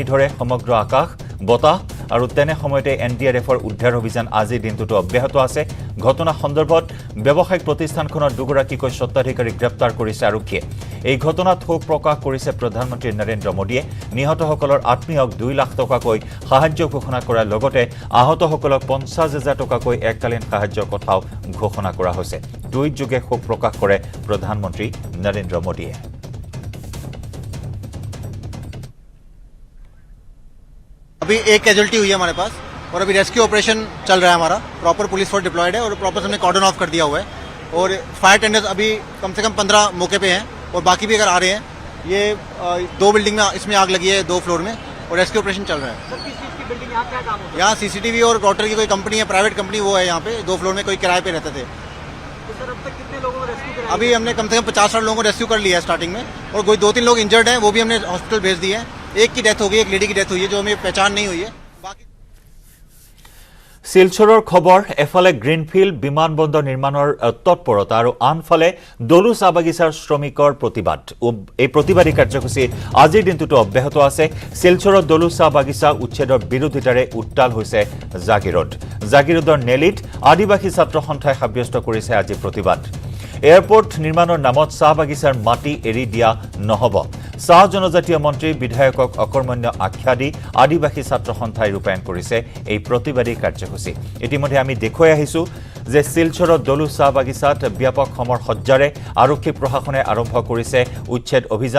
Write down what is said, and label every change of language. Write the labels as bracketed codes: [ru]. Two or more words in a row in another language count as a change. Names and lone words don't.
[as] ধৰে সমগ্ৰ আকাশ বতাহ আৰু তেনে সময়তে এনডিআৰএফৰ উদ্ধাৰ অভিযান আজিৰ দিনটোতো অব্যাহত আছে ঘটনা সন্দৰ্ভত ব্যৱসায়িক প্ৰতিষ্ঠানখনৰ দুগৰাকীকৈ স্বত্বাধিকাৰীক গ্ৰেপ্তাৰ কৰিছে আৰক্ষীয়ে এই ঘটনাত শোক প্ৰকাশ কৰিছে প্ৰধানমন্ত্ৰী নৰেন্দ্ৰ মোদীয়ে নিহতসকলৰ আত্মীয়ক 2 লাখ টকাকৈ সাহায্য ঘোষণা কৰাৰ লগতে আহতসকলক 50,000 টকাকৈ এককালীন সাহায্যৰ কথাও ঘোষণা কৰা হৈছে টুইট যোগে শোক প্ৰকাশ কৰে প্ৰধানমন্ত্ৰী নৰেন্দ্ৰ মোদীয়ে [hi] अभी एक कैजुअलिटी हुई है हमारे पास और अभी [en] rescue operation [hi] चल रहा है हमारा [en] proper police force deployed [hi] है और प्रॉपर हमने [en] cordon off [hi] कर दिया हुआ है और [en] fire tenders [hi] अभी कम से कम 15 मौके पे हैं और बाकी भी अगर आ रहे हैं ये 2 बिल्डिंग में इसमें आग लगी है 2 फ्लोर में और [en] rescue operation [hi] चल रहा है सर किस चीज़ की बिल्डिंग यहाँ क्या काम होता है यहाँ सीसीटीवी और राउटर की कोई कंपनी है [en] private company [hi] वो है यहाँ पे 2 फ्लोर में कोई किराए पे रहते थे तो सर अब तक कितने लोगों को रेस्क्यू कराया अभी हमने कम से कम 50-60 लोगों को रेस्क्यू कर लिया है स्टार्टिंग में और कोई 2-3 लोग इंजर्ड हैं वो भी हमने हॉस्पिटल भेज दिए हैं एक की डेथ हो गई एक लेडी की डेथ हुई है जो हमें पहचान नहीं हुई है बाकी [as] শিলচৰৰ খবৰ এফালে গ্ৰীণফিল্ড বিমানবন্দৰ নিৰ্মাণৰ তৎপৰতা আৰু আনফালে দলু চাহ বাগিচাৰ শ্ৰমিকৰ প্ৰতিবাদ এই প্ৰতিবাদী কাৰ্যসূচী আজিৰ দিনটোতো অব্যাহত আছে শিলচৰৰ দলু চাহ বাগিচা উচ্ছেদৰ বিৰোধিতাৰে উত্তাল হৈছে জাগিৰোডৰ নেলিত আদিবাসী ছাত্ৰ সন্থাই সাব্যস্ত কৰিছে আজি প্ৰতিবাদ এয়াৰপোৰ্ট নিৰ্মাণৰ নামত চাহ বাগিচাৰ মাটি এৰি দিয়া নহব চাহ জনজাতীয় মন্ত্ৰী বিধায়কক অকৰ্মণ্য আখ্যা দি আদিবাসী ছাত্ৰ সন্থাই ৰূপায়ণ কৰিছে এই প্ৰতিবাদী কাৰ্যসূচী ইতিমধ্যে আমি দেখুৱাই আহিছো যে শিলচৰৰ দলু চাহ বাগিচাত ব্যাপক সমৰ সজ্জাৰে আৰক্ষী প্ৰশাসনে আৰম্ভ কৰিছে উচ্ছেদ অভিযান।